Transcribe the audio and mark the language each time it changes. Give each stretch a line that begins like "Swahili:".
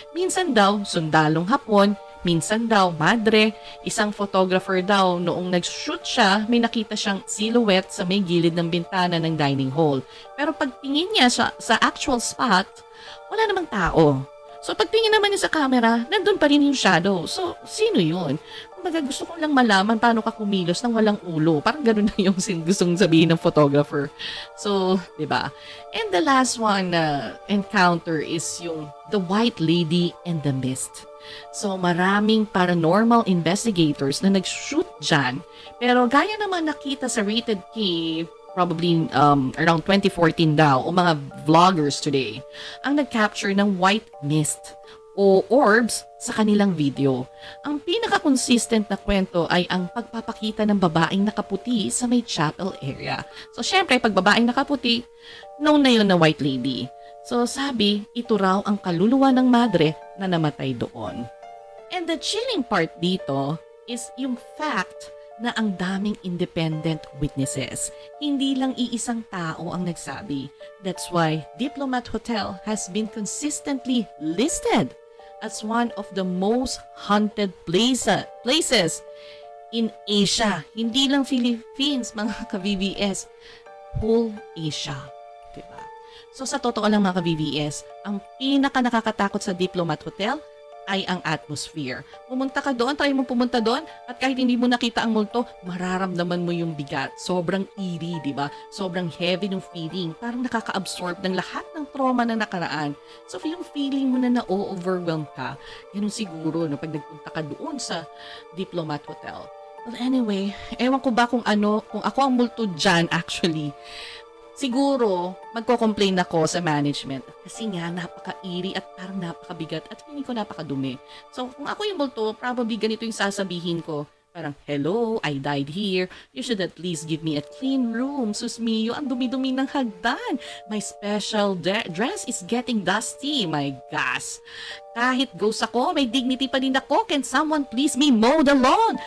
Filipino: Minsan daw sundalong Hapon, minsan daw madre, isang photographer daw noong nag-shoot siya, may nakita siyang silhouette sa may gilid ng bintana ng dining hall. Pero pagtingin niya sa actual spot, wala namang tao. So pagtingin naman niya sa camera, nandun pa rin yung shadow. So sino yun? Kumbaga gusto ko lang malaman paano ka kumilos ng walang ulo. Parang gano'n na yung gustong sabihin ng photographer. So, di ba?
English: And the last one na encounter is yung the white lady and the mist.
Filipino: So, maraming paranormal investigators na nag-shoot dyan. Pero gaya naman nakita sa Rated K probably around 2014 daw, o mga vloggers today, ang nag-capture ng white mist o orbs sa kanilang video. Ang pinaka-consistent na kwento ay ang pagpapakita ng babaeng nakaputi sa may chapel area. So, syempre, pag babaeng nakaputi, known na yun na white lady. So, sabi, ito raw ang kaluluwa ng madre na namatay doon.
English: And the chilling part dito is yung fact
Filipino: na ang daming
English: independent witnesses.
Filipino: Hindi lang iisang tao ang nagsabi.
English: That's why Diplomat Hotel has been consistently listed as one of the most haunted places in Asia.
Filipino: Hindi lang Philippines, mga ka-VVS. Whole Asia. Diba? So sa totoo lang mga ka-VVS, ang pinaka nakakatakot sa Diplomat Hotel ay ang atmosphere. Pumunta ka doon, try mo pumunta doon, at kahit hindi mo nakita ang multo, mararamdaman mo yung bigat. Sobrang eerie, di ba? Sobrang heavy ng feeling. Parang nakaka-absorb ng lahat ng trauma na nakaraan. So, yung feeling mo na na-overwhelm ka, yun siguro no, pag nagpunta ka doon sa Diplomat Hotel. Well, anyway, ewan ko ba kung ako ang multo dyan actually. Siguro, magko-complain ako sa management kasi nga napaka-eerie at parang napakabigat at feeling ko napakadumi. So, kung ako yung multo, probably ganito yung sasabihin ko.
English: Parang, hello, I died here. You should at least give me a clean room.
Filipino: Sus mio, ang dumi-dumi ng hagdan.
English: My special dress is getting dusty. My gosh.
Filipino: Kahit ghost ako, may dignity pa din ako.
English: Can someone please me mow the lawn?